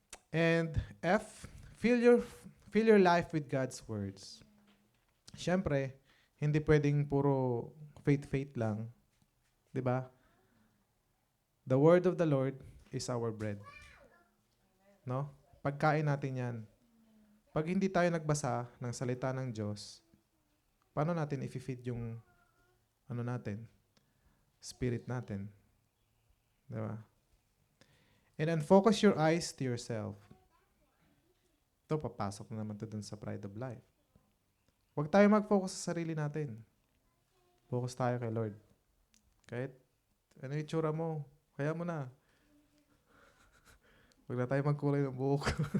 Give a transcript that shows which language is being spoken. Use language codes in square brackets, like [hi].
[en] And F, fill your life with God's words. [tl] Siyempre, hindi pwedeng puro faith lang. 'Di ba? [en] The word of the Lord is our bread. [tl] No? Pagkain natin 'yan. Pag hindi tayo nagbasa ng salita ng Diyos, paano natin i-feed yung natin? Spirit natin. 'Di ba? [en] And then focus your eyes to yourself. [tl] Ito, papasok na naman ito dun sa pride of life. Huwag tayo mag-focus sa sarili natin. Focus tayo kay Lord. Kahit ano yung itsura mo, kaya mo na. Huwag na tayo magkulay ng buhok.